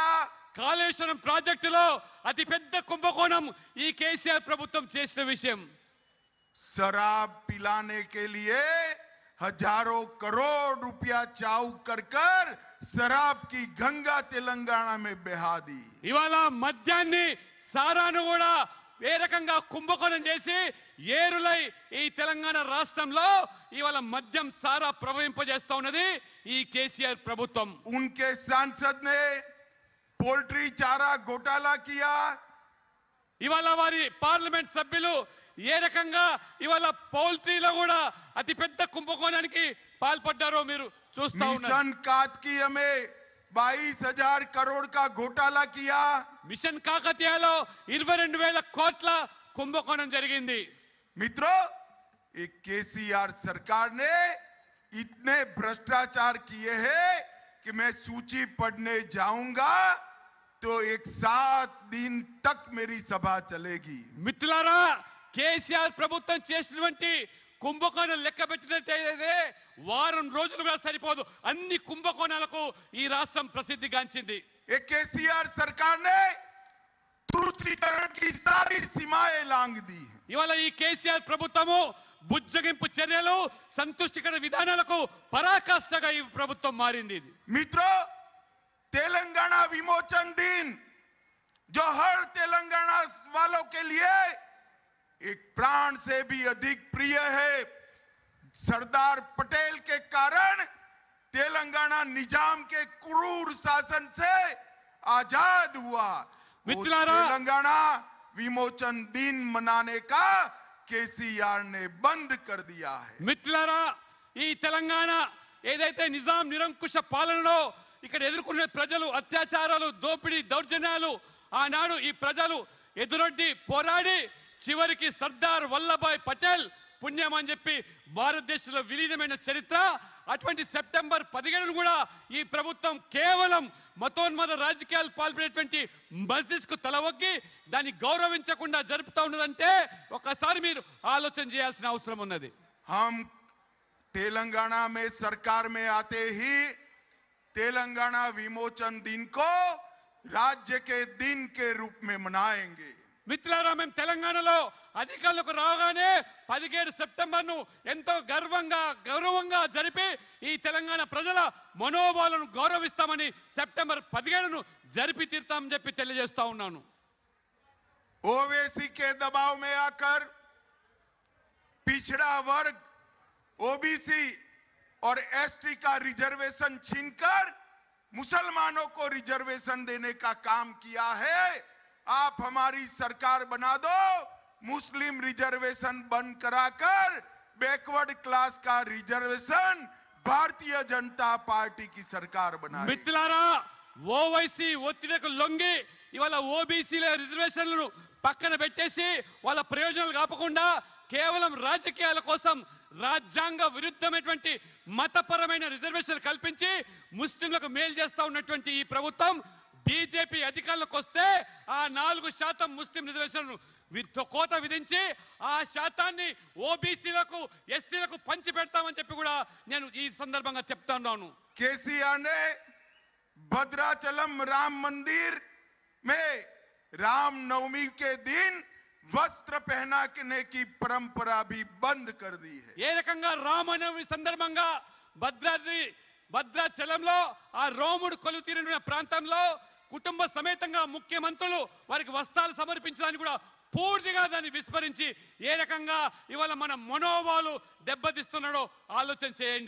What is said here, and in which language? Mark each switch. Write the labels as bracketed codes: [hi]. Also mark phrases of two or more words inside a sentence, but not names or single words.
[te] కాళేశ్వరం ప్రాజెక్టులో అతిపెద్ద కుంభకోణం ఈ కేసీఆర్ ప్రభుత్వం చేసిన విషయం. [hi] शराब पिलाने के लिए हजारों करोड़ रुपया चाउ कर कर शराब की गंगा तेलंगाना में बहा दी। [te] ఇవాళ మద్యాన్ని సారాను కూడా ఏ రకంగా కుంభకోణం చేసి ఏరులై ఈ తెలంగాణ రాష్ట్రంలో ఇవాళ మద్యం సారా ప్రవహింపజేస్తా ఉన్నది ఈ కేసీఆర్ ప్రభుత్వం. [hi] उनके सांसद ने पोल्ट्री चारा घोटाला किया। [te] ఇవాళ వారి పార్లమెంట్ సభ్యులు ఏ రకంగా ఇవాళ పౌల్ట్రీలో కూడా అతిపెద్ద కుంభకోణానికి పాల్పడ్డారో మీరు చూస్తా ఉన్నారు. [hi] मिशन कातकीय में 22,000 करोड़ का घोटाला किया। [te] మిషన్ కాకతీయలో 22,000 కోట్ల కుంభకోణం జరిగింది. [hi] मित्रों, एक केसीआर सरकार ने इतने भ्रष्टाचार किए हैं कि मैं सूची पढ़ने जाऊंगा तो 7 दिन तक मेरी सभा चलेगी। [te] మిత్రులారా, కేసీఆర్ ప్రభుత్వం చేసినటువంటి కుంభకోణం లెక్క పెట్టినట్టయితే వారం రోజులు కూడా సరిపోదు. అన్ని కుంభకోణాలకు ఈ రాష్ట్రం ప్రసిద్ధిగాంచింది. [hi] एक केसीआर सरकार ने तुष्टीकरण की सारी सीमाएं लांघ दी। [te] ఇవాళ ఈ కేసీఆర్ ప్రభుత్వము బుజ్జగింపు చర్యలు సంతుష్టికర విధానాలకు పరాకాష్ఠగా ఈ ప్రభుత్వం మారింది. [hi] मित्रों, तेलंगाना विमोचन दिन जो हर तेलंगाना वालों के लिए एक प्राण से भी अधिक प्रिय है। सरदार पटेल के कारण तेलंगाना निजाम के क्रूर शासन से आजाद हुआ। वो मित्रुलारा, तेलंगाना विमोचन दिन मनाने का केसीआर ने बंद कर दिया है। [te] మిత్రులారా, ఈ తెలంగాణ ఏదైతే నిజాం నిరంకుశ పాలనలో ఇక్కడ ఎదుర్కొన్న ప్రజలు అత్యాచారాలు, దోపిడీ, దౌర్జన్యాలు ఆనాడు ఈ ప్రజలు ఎదురొడ్డి పోరాడి చివరికి సర్దార్ వల్లభాయ్ పటేల్ పుణ్యం అని చెప్పి భారతదేశంలో విలీనమైన చరిత్ర. అటువంటి సెప్టెంబర్ 17 కూడా ఈ ప్రభుత్వం కేవలం మతోన్మద రాజకీయాలు పాల్పడేటువంటి మస్జిద్ కు తలవొగ్గి దాన్ని గౌరవించకుండా జరుపుతా ఉన్నదంటే ఒకసారి మీరు ఆలోచన చేయాల్సిన అవసరం ఉన్నది. [hi] हम तेलंगाना में सरकार में आते ही तेलंगाना विमोचन दिन को राज्य के दिन के रूप में मनाएंगे। [te] మిత్రులారా, మేము తెలంగాణలో అధికారులకు రాగానే 17 సెప్టెంబర్ను ఎంతో గౌరవంగా జరిపి ఈ తెలంగాణ ప్రజల మనోభావాలను గౌరవిస్తామని సెప్టెంబర్ 17ను జరిపి తీరుతామని చెప్పి తెలియజేస్తా ఉన్నాను. [hi] ओवैसी के दबाव में आकर पिछड़ा वर्ग ओबीसी और एसटी का रिजर्वेशन छीनकर मुसलमानों को रिजर्वेशन देने का काम किया है। आप हमारी सरकार बना दो, मुस्लिम रिजर्वेशन बंद कराकर [en] backward class [hi] का रिजर्वेशन भारतीय जनता पार्टी की सरकार बनाए। [te] మిత్రులారా, ఓవైసీ ఒత్తిడికి లొంగి ఇవాళ ఓబీసీల రిజర్వేషన్లను పక్కన పెట్టేసి వాళ్ళ ప్రయోజనాలు కాపకుండా కేవలం రాజకీయాల కోసం రాజ్యాంగ విరుద్ధమైనటువంటి మతపరమైన రిజర్వేషన్లు కల్పించి ముస్లింలకు మేలు చేస్తా ఉన్నటువంటి ఈ ప్రభుత్వం బీజేపీ అధికారంలోకి వస్తే ఆ 4% ముస్లిం రిజర్వేషన్లను కోత విధించి ఆ శాతాన్ని ఓబీసీలకు, ఎస్సీలకు పంచి పెడతామని చెప్పి కూడా నేను ఈ సందర్భంగా చెప్తున్నాను. [hi] केसीआर ने भद्राचलम राम मंदिर में रामनवमी के दिन वस्त्र पहनाने की परंपरा भी बंद कर दी है। [te] ఏ రకంగా రామనవమి సందర్భంగా భద్రాచలంలో ఆ రోముడు కొలువు తీరిన ప్రాంతంలో కుటుంబ సమేతంగా ముఖ్యమంత్రులు వారికి వస్త్రాలు సమర్పించడానికి కూడా పూర్తిగా దాన్ని విస్మరించి ఏ రకంగా ఇవాళ మన మనోభావాలు దెబ్బతీస్తున్నాడో ఆలోచన చేయండి.